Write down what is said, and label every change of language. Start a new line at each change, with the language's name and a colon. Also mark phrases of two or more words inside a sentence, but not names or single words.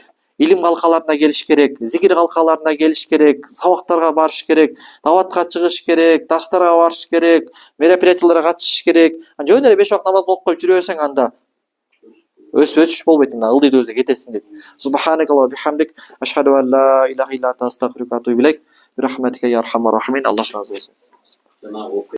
Kyrgyz: Илим калкаларына келиш керек, зикир калкаларына келиш керек, сабактарга барыш керек, даватка чыгыш керек, дарстарга барыш керек, мероприятияларга катышыш керек. Жөн эле 5 убакыт намазды окуп коюп жүрө берсең, анда өсүш болбойт, анда ылдыйды кетесиң дейт.
Arabic: سبحانك اللهم بحمدك أشهد أن لا إله إلا أنت أستغفرك وأتوب إليك. برحمتك يا أرحم الراحمين.
Kyrgyz: Аллах разы болсун.